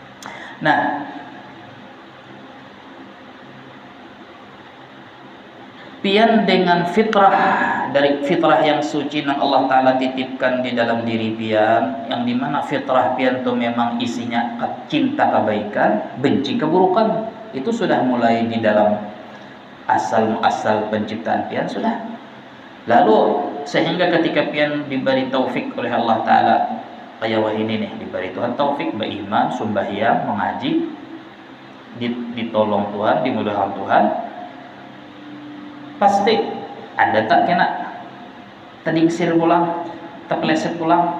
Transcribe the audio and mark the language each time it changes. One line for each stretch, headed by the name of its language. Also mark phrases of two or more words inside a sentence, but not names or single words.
Indonesian: Nah, pian dengan fitrah, dari fitrah yang suci yang Allah Ta'ala titipkan di dalam diri pian, yang dimana fitrah pian itu memang isinya cinta kebaikan, benci keburukan. Itu sudah mulai di dalam asal penciptaan pian sudah. Lalu sehingga ketika pian diberi taufik oleh Allah Ta'ala,
Banjar: kayak wah ini nih, diberi Tuhan taufik beriman, sembahyang, mengaji, ditolong Tuhan, dimudahkan Tuhan, pasti ada tak kena tadingsir pulang, terpeleset pulang.